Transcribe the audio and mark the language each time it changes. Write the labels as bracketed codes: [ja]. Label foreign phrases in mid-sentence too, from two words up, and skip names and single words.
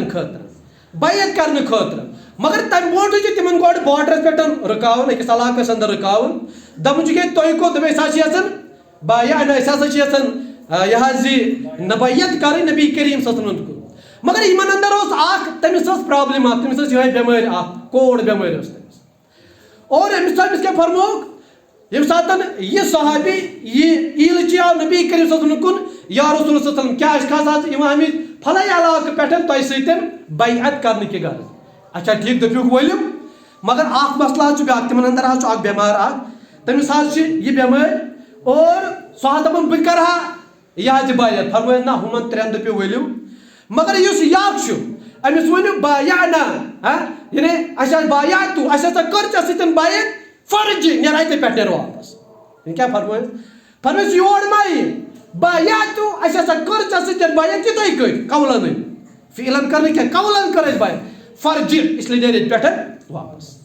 [ks] کرنہٕ خٲطرٕ مگر تمہِ برونٛٹھٕے چھِ تِمن گۄڈٕ باڈرس پٮ۪ٹھ رُکاوُن أکِس علاقس اندر رُکاوُن دپُن چھُ کہ تُہۍ کوٚت دپان أسۍ حظ چھِ یژھان بایا أسۍ ہسا چھِ یژھان یہِ حظ یہِ بیعت کرٕنۍ نبی کریم [ar] صلی اللہ علیہ وسلم [ks] کُن مگر یِمن اندر اوس اکھ تٔمِس ٲس پرابلم اکھ تٔمِس ٲس یِہے بٮ۪مٲرۍ اکھ کوڑ بٮ۪مٲرۍ ٲس تٔمِس اور أمِس کیٛاہ فرمووُکھ ییٚمہِ ساتہٕ یہِ صحابی یہِ ایٖلچی آو نبی کریم [ar] صلی اللہ علیہ وسلم [ks] کُن [ar] یا رسول صلی اللہ علیہ وسلم [ks] کیٛاہ اشخاص حظ یِوان آمٕتۍ پھلٲنۍ علاقہٕ پٮ۪ٹھ تۄہہِ سۭتۍ بیعت کرنہٕ کہِ غرض اچھا ٹھیٖک دٔپِوُکھ ؤلِو مگر اکھ مسلہٕ حظ چھُ بیٛاکھ تِمن اندر حظ چھُ اکھ بٮ۪مار اکھ تٔمِس حظ چھِ یہِ بٮ۪مٲرۍ اور سُہ حظ دپان بہٕ کرٕ ہا یہِ حظ یہِ بیعت فرمٲیِن نہ ہُمن ترٛٮ۪ن دٔپِو ؤلِو مگر یُس یہِ اکھ چھُ أمِس ؤنِو بایا یعنی اَسہِ حظ بایاتوٗ اَسہِ ہسا کٔر ژےٚ سۭتۍ بیعت فرضی نیرٕ اَتے پٮ۪ٹھ نیرٕ واپس کیٛاہ فرمٲیِس یور ما یی بایاتوٗ اَسہِ ہسا کٔر ژےٚ سۭتۍ بیعت یِتھٕے کٔنۍ قولنٕے فعلن کٔر نہٕ کینٛہہ قولن کٔر اَسہِ بیعت فرضی اسلیے نیرٕ ییٚتہِ پٮ۪ٹھ واپس